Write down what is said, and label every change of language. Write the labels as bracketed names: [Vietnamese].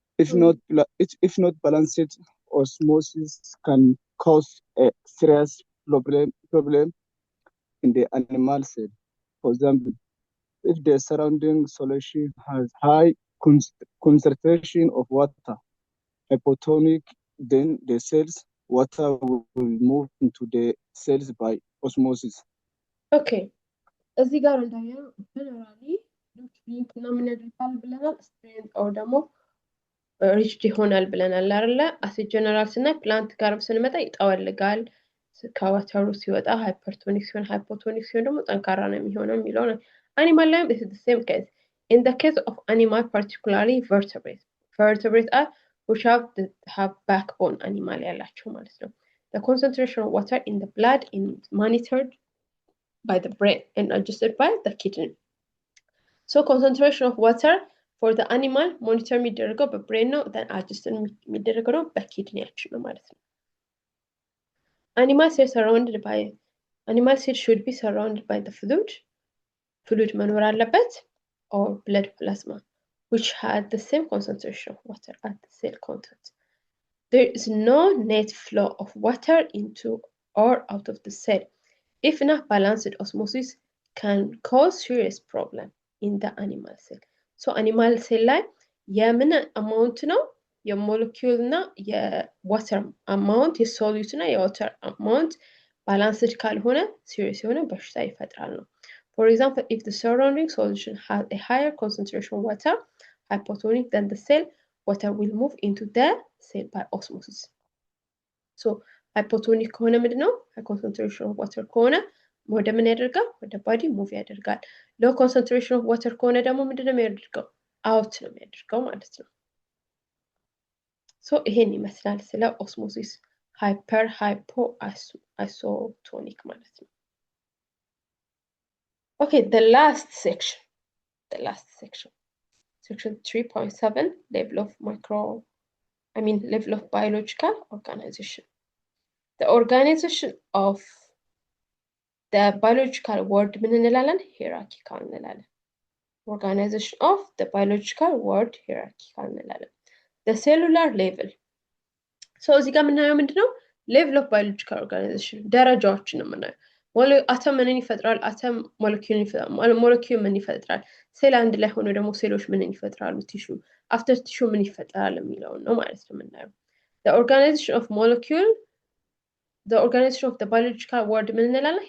[English] If not balanced, osmosis can cause a serious problem in the animal cell. For example, if the surrounding solution has high concentration of water, hypotonic, then the cells water will move into the cells by osmosis. Okay. [Amharic] እዚህ ጋር እንዳየነው ጀነራሊ ሪችድ እና ምን ያደርጋል ብለናል? ስትሬንት ኦር ደግሞ ሪችድ ይሆናል ብለናል አይደለ? አስ ጀነራል ስናይ ፕላንት ጋር ስንመጣ ይጠወልጋል፣ ከወተሩ ሲወጣ ሃይፐርቶኒክ ሲሆን፣ ሃይፖቶኒክ ሲሆን ደግሞ ጠንካራ ነው የሚሆነው የሚለው ነው። አኒማል ላይም [English] this is the same case. In the case of animal, particularly vertebrates are which have backbone animal [Amharic] ያላቸው ማለት ነው። [English] The concentration of water in the blood is monitored by the brain and adjusted by the kidney. So concentration of water for the animal monitor [Amharic] የሚደረገው በብሬን ነው፣ [English] then adjusted [Amharic] የሚደረገው ነው በኪድኒያችን ነው ማለት ነው። [English] Animal cells should be surrounded by the fluid [Amharic] መኖር አለበት [English] or blood plasma which had the same concentration of water at the cell content. There is no net flow of water into or out of the cell. If not balanced, osmosis can cause serious problem in the animal cell. [Amharic] So animal cell ላይ የምን አማውንት ነው? የሞለኪውል እና የዋተር አማውንት፣ የሶሉት እና የዋተር አማውንት ባላንስድ ካልሆነ ሲሪየስ የሆነ በሽታ ይፈጥራል ነው። [English] For example, if the surrounding solution has a higher concentration of water, hypotonic, then the cell water will move into the cell by osmosis. [Amharic] So hypotonic ከሆነ ምንድነው? [English] high concentration of water [Amharic] ከሆነ ወደ ምን ያደርጋል? ወደ ባዲ ሙቭ ያደርጋል። low concentration of water ከሆነ ደግሞ ምንድነው የሚያደርገው? አውት ነው የሚያደርገው ማለት ነው። ሶ ይሄን ይመስላል ስለ ኦስሞሲስ ሃይፐር ሃይፖ አይሶቶኒክ ማለት ነው። [English] Okay, the last section, section 3.7, level of biological organization. The organization of the biological world [Amharic] ምን እንላለን? [English] hierarchical [Amharic] እንላለን። [English] Organization of the biological world hierarchical እንላለን። The cellular level. [Amharic] So እዚህ ጋር የምናየው ምንድነው? [English] level of biological organization [Amharic] ደረጃዎችን ነው የምናየው። አተም ምንን ይፈጥራል? አተም ሞለኪውልን ይፈጥራል። ሞለኪውል ምን ይፈጥራል? ሴል አንድ ላይ ሆኖ ደግሞ ሴሎች ምንን ይፈጥራሉ? ቲሹ አፍተር ቲሹ ምን ይፈጥራል የሚለውን ነው ማለት ነው የምናየው። [English] the organization of molecule the organization of the biological world [Amharic] ምን እንላለን?